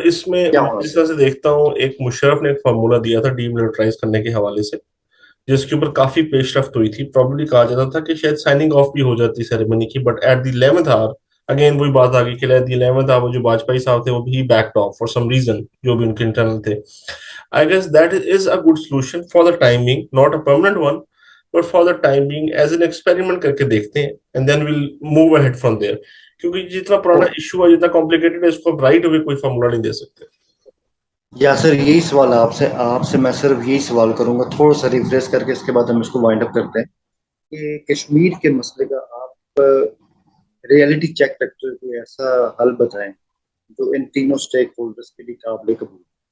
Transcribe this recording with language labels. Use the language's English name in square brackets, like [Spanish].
[Urdu] سر اس میں جس طرح سے دیکھتا ہوں، ایک مشرف نے ایک فارمولا دیا تھا ڈی ملٹرائز کرنے کے حوالے سے، جس کے اوپر کافی پیش رفت ہوئی تھی. پرابلی کہا جاتا تھا کہ شاید سائننگ آف بھی ہو جاتی سیریمنی کی، [English] but at the 11th hour again [Urdu] وہی بات آ گئی کہ ایٹ دی 11th آور جو واجپئی صاحب تھے وہ بھی [English] backed off for some reason, [Urdu] جو بھی ان کے انٹرنل تھے. [English] I guess that is a good solution for the time being, not a permanent one, but for the time being as an experiment [Urdu] کر کے دیکھتے ہیں [English] and then we'll move ahead from there. [Urdu] کیونکہ جتنا پرانا issue ہے، جتنا complicated ہے، اس کو رائٹ ہوئے کوئی فارمولا نہیں دے سکتے. یا سر یہی سوال آپ سے میں صرف یہی سوال کروں گا، تھوڑا سا ریفریش کر کے اس کے بعد ہم اس کو وائنڈ اپ کرتے ہیں، کہ کشمیر کے مسئلے کا آپ ریئلٹی چیک رکھتے ہوئے کوئی ایسا حل بتائیں جو ان تینوں سٹیک ہولڈرز کے لیے قابل قبول.